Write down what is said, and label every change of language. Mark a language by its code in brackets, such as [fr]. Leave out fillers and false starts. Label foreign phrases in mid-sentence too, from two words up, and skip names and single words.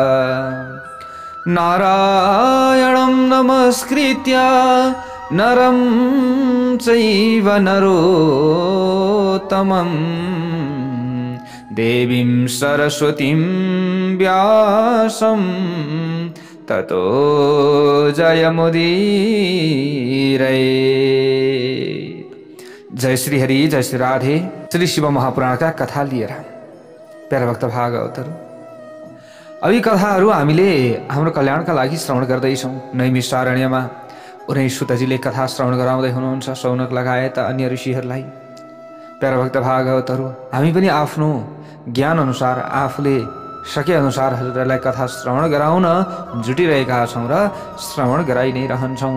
[sa] नारायणं नमस्कृत्य नरं चैव नरोत्तमं देवीं सरस्वतीं व्यासं ततो जयमुदीरये। [ne] जय श्री हरि, जय श्री राधे। श्री शिव महापुराण का कथा लिएर प्यारा भक्त भागवतहरु, अब यी कथाहरू हामीले हाम्रो कल्याणका लागि श्रवण गर्दैछौँ। नैमिषारण्यमा उनी सुतजीले कथा श्रवण गराउँदै हुनुहुन्छ शौनक लगायत अन्य ऋषिहरूलाई। प्यारा भक्त भागवतहरु, हामी पनि आफ्नो ज्ञान अनुसार आफूले सके अनुसार हजुरहरूलाई कथा श्रवण गराउन जुटिरहेका छौँ र श्रवण गराइ नै रहन्छौँ।